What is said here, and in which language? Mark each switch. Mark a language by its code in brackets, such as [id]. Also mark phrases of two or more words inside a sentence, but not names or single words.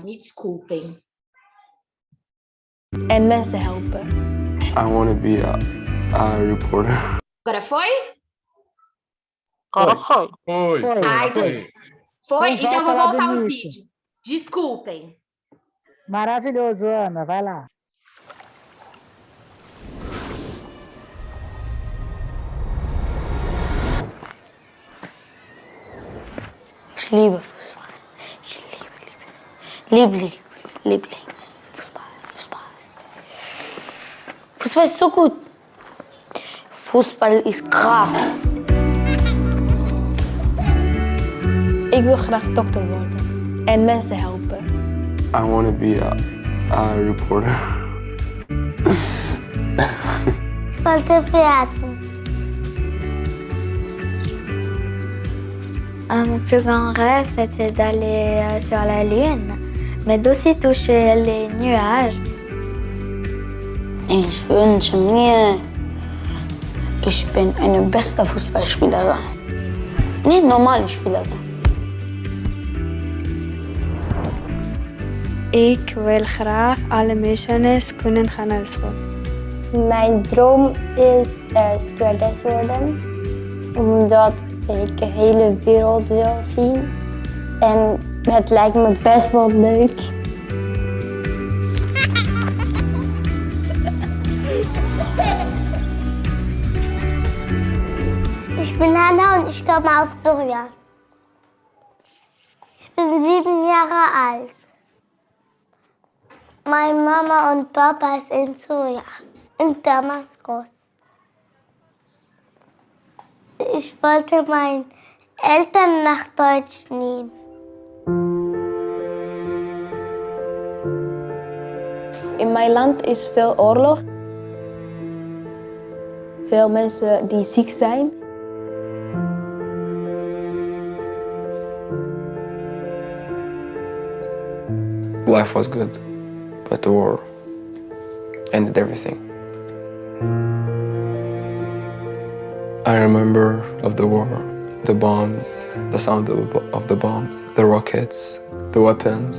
[pt] Me desculpem. [nl] En mensen helpen. [en] I want to be a reporter. [pt] Agora foi? Agora foi. Foi. Ai, Foi? Então Então eu vou volta lá do voltar o início. vídeo. Desculpem. Maravilhoso, Ana, vai lá. [de] Ich liebe Fußball. Ich liebe. Lieblings. Fußball. Fußball ist so gut. Fußball ist krass. [nl] Ik wil graag dokter worden en mensen helpen. [en] I want to be a reporter. [de] Je wollte werden. [fr] Mon plus grand rêve, c'était d'aller sur la Lune, mais d'aussi toucher les nuages. [de] Ich wünsche mir, ich bin ein bester Fußballspieler sein. Nicht normaler Spieler sein. [nl] Ik wil graag alle missions kunnen gaan naar school. Mijn droom is stewardess worden, omdat ik de hele wereld wil zien. En het lijkt me best wel leuk. [de] Ich bin Hanna und ich komme aus Syrien. Ich bin 7 Jahre alt. Meine Mama und Papa sind in Syrien, in Damaskus. Ich wollte meine Eltern nach Deutsch nehmen. [nl] In mijn land is veel oorlog. Veel mensen die ziek zijn. [en] Life was good, but the war ended everything. I remember of the war, the bombs, the sound of the bombs, the rockets, the weapons.